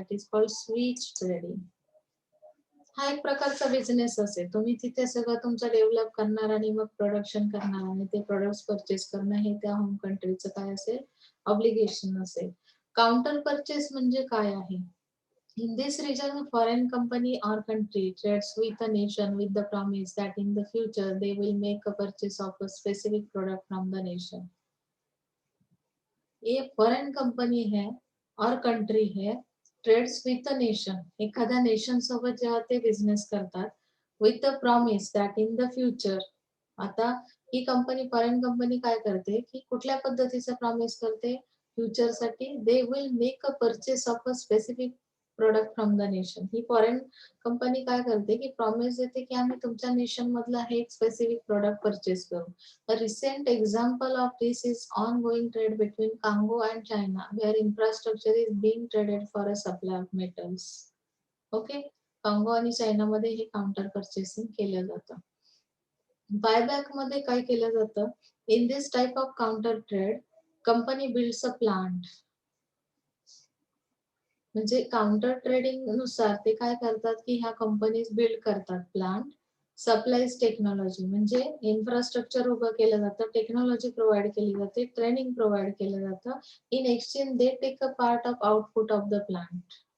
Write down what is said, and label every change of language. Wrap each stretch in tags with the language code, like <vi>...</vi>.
<en>That is called switch trading.</en> <mr>हा एक प्रकारचा बिझनेस असेल. तुम्ही तिथे सगळं तुमचं डेव्हलप करणार आणि मग प्रोडक्शन करणार आणि ते प्रोडक्ट्स परचेस करणं हे त्या होम कंट्रीचं काय असेल? ऑब्लिगेशन असेल. काउंटर परचेस म्हणजे काय आहे?</mr> <en>In this region, a foreign company or country trades with a nation with the promise that in the future they will make a purchase of a specific product from the nation.</en> <hi>ये foreign company है और country है,</hi> <en>trades with a nation,</en> <mr>एखाद्या nation सोबत जेव्हा ते business करतात,</mr> <en>With the promise that in the future.</en> <mr>आता ही कंपनी, फॉरेन कंपनी काय करते की कुठल्या पद्धतीचं प्रॉमिस करते?</mr> <en>Future साठी they will make a purchase of a specific product from the nation.</en> <mr>He foreign company काय करते की प्रॉमिस देते की आम्ही तुमच्या नेशन मधला हे एक स्पेसिफिक प्रोडक्ट परचेस करू.</mr> <en>A recent example of this is ongoing trade between Congo and China, where infrastructure is being traded for a supply of metals.</en> <mr>Okay, Congo आणि चायनामध्ये हे काउंटर परचेसिंग केलं जातं. बायबॅक मध्ये काय केलं जातं?</mr> <en>In this type of counter trade, company builds a plant.</en> <mr>म्हणजे काउंटर ट्रेडिंग नुसार ते काय करतात की ह्या कंपनीज बिल्ड करतात प्लांट. सप्लायज टेक्नॉलॉजी म्हणजे इन्फ्रास्ट्रक्चर उभं केलं जातं, टेक्नॉलॉजी प्रोव्हाइड केली जाते, ट्रेनिंग प्रोव्हाइड केलं जातं.</mr> <en>In exchange they take a part of output of the plant.</en>